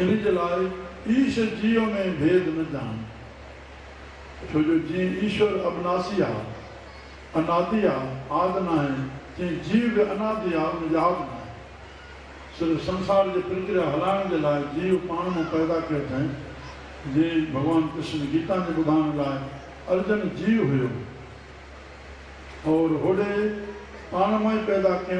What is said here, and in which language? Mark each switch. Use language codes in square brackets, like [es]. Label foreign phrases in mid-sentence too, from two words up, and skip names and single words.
[sd] इन जे लाइ ईश जीव में भेद न जान छो जो जीअं ईश्वर अविनाशी आहे अनादि आहे आदि न आहे तीअं जीव बि अनादि आहे उनजो आदि न आहे। सिर्फ़ु संसार जी प्रक्रिया हलाइण जे लाइ जीव पाण में पैदा कयो अथई। जीअं भॻवान कृष्ण गीता जे ॿुधाइण लाइ अर्जुन जीव हुयो और होॾे पाण मां ई पैदा कयईं।